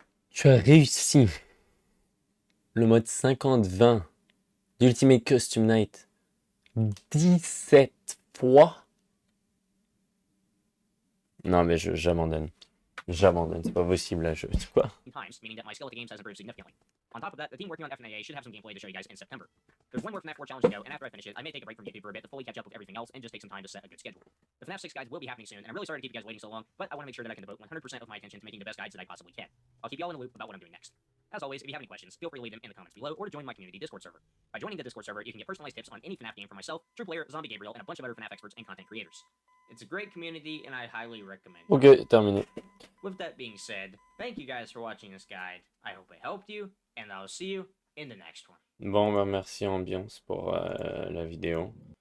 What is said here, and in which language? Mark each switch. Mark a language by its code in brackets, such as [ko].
[fr] Tu as réussi le mode 50-20 d'Ultimate Custom Night 17 fois. Non mais j'abandonne. J'abandonne, c'est pas possible là, quoi. [en] Times, meaning that my skill at the games has improved significantly. On top of that, the team working on FNAA should have some gameplay to show you guys in September. There's one more FNAF 4 challenge to go, and after I finish it, I may take a break from YouTube for a bit to fully catch up with everything else and just take some time to set a good schedule. The FNAF 6 guides will be happening soon, and I'm really sorry to keep you guys waiting so long, but I want to make sure that I can devote 100% of my attention to making the best guides that I possibly can. I'll keep you all in the loop about what I'm doing next. As always, if you have any questions, feel free to leave them in the comments below or to join my community Discord server. By joining the Discord server, you can get personalized tips on any FNAF game from myself, TruePlayer, Zombie Gabriel, and a bunch of other FNAF experts and content creators. It's a great community, and I highly recommend it. [fr] Ok, terminé. [en] With that being said, thank you guys for watching this guide. I hope it helped you, and I'll see you in the next one. [fr] Bon, bah merci Ambiance pour la vidéo.